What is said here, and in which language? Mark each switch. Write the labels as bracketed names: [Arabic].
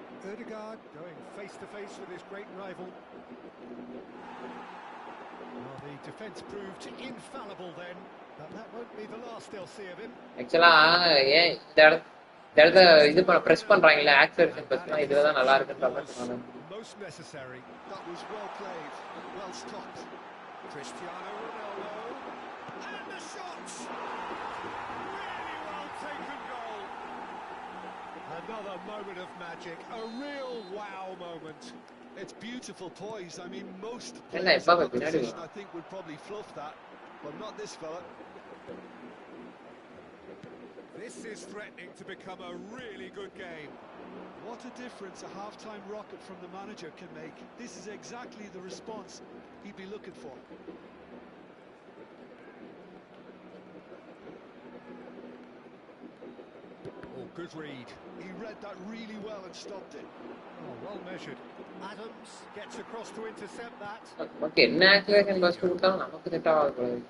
[English] Ødegaard going face to face with his great rival. Well, the defence proved infallible then, but that won't be the last they'll see of him. [Tamil] ஆக்சுவலா ஏன் இந்த இடத்த இது press பண்றாங்கல்ல, acceleration Prasna இதுல தான் நல்லா இருக்குன்ற மாதிரி சொன்னாங்க. [English] Most necessary. That was well played, well stopped. Cristiano Ronaldo and the shots. Really well taken goal. Another moment of magic, a real wow moment. It's beautiful poise. I mean, most players in that position, I think, would probably fluff that, but not this fella. This is threatening to become a really good game. What a difference a half-time rocket from the manager can make. This is exactly the response he'd be looking for. Oh, good read. He read that really well and stopped it. Oh, well measured. Adams gets across to intercept that. [Tamil] Okay, என்ன acceleration press கொடுத்தாலும் நமக்கு set ஆகாது.